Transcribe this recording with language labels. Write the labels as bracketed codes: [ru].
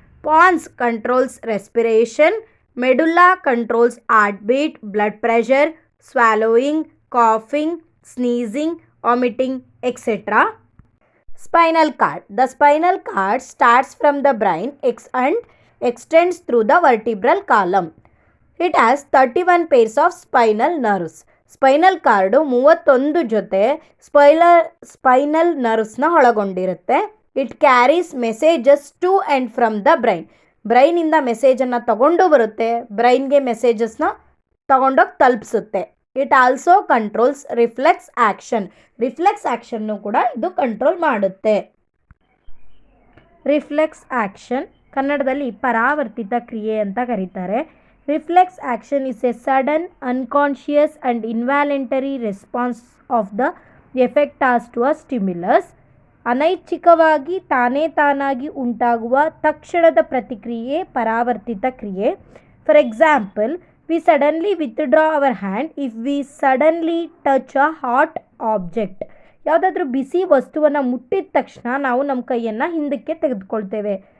[en] Pons controls respiration. Medulla controls heartbeat, blood pressure, swallowing, coughing, sneezing, vomiting, etc. Spinal cord. The spinal cord starts from the brain and extends through the vertebral column. It has 31 pairs of spinal nerves. [kn] Spinal card 31 ಜೊತೆ spinal ನರ್ವ್ಸ್ನ ಒಳಗೊಂಡಿರುತ್ತೆ. [en] It carries messages to and from the brain. [kn] ಬ್ರೈನಿಂದ ಮೆಸೇಜನ್ನು ತಗೊಂಡು ಬರುತ್ತೆ, ಬ್ರೈನ್ಗೆ ಮೆಸೇಜಸ್ನ ತಗೊಂಡೋಗಿ ತಲುಪಿಸುತ್ತೆ. [en] It also controls reflex action. [kn] Reflex action ಕೂಡ ಇದು control ಮಾಡುತ್ತೆ. Reflex action ಕನ್ನಡದಲ್ಲಿ ಪರಾವರ್ತಿತ ಕ್ರಿಯೆ ಅಂತ ಕರೀತಾರೆ. [en] Reflex action is a sudden, unconscious and involuntary response of the effectors to a stimulus. [kn] ಅನೈಚ್ಛಿಕವಾಗಿ ತಾನಾಗಿ ಉಂಟಾಗುವ ತಕ್ಷಣದ ಪ್ರತಿಕ್ರಿಯೆ ಪರಾವರ್ತಿತ ಕ್ರಿಯೆ. [en] For example, we suddenly withdraw our hand if we suddenly touch a hot object. [kn] ಯಾವುದಾದ್ರೂ ಬಿಸಿ ವಸ್ತುವನ್ನು ಮುಟ್ಟಿದ ತಕ್ಷಣ ನಾವು ನಮ್ಮ ಕೈಯನ್ನು ಹಿಂದಕ್ಕೆ ತೆಗೆದುಕೊಳ್ತೇವೆ.